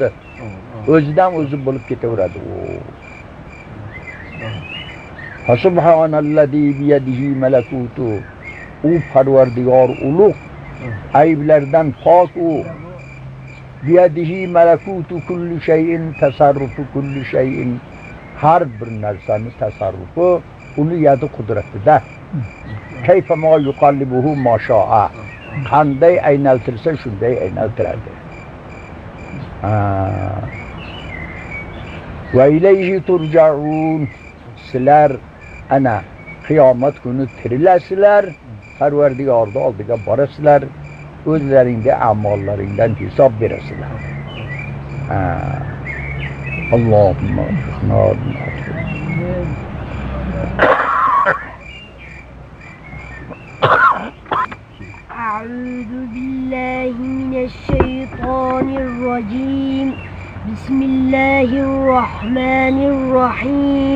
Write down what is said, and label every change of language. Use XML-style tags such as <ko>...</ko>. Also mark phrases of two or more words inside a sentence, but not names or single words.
<uz>O'zidan o'zi bo'lib ketaveradi.</uz> <ar>سبحان الذي بيده ملكوت.</ar> <uz>U Parvardigor ulug', ayblardan pok u.</uz> <ar>بيده ملكوت كل شيء تصرف كل شيء.</ar> <uz>Har bir narsani tasarrufi uni yadi qudratida.</uz> <ar>كيفما يقلبه ما شاء.</ar> <uz>Qanday aynaltirsa shunday aynaltiradi.</uz> <ar>وإليه ترجعون.</ar> <uz>Sizlar ana qiyomat kuni tirilasizlar, Parvardigorning oldiga borasizlar, o'zlaringga amollaringdan hisob berasizlar.</uz> <ar>Allohumma أعوذ بالله من الشيطان الرجيم. بسم الله الرحمن الرحيم.</ar>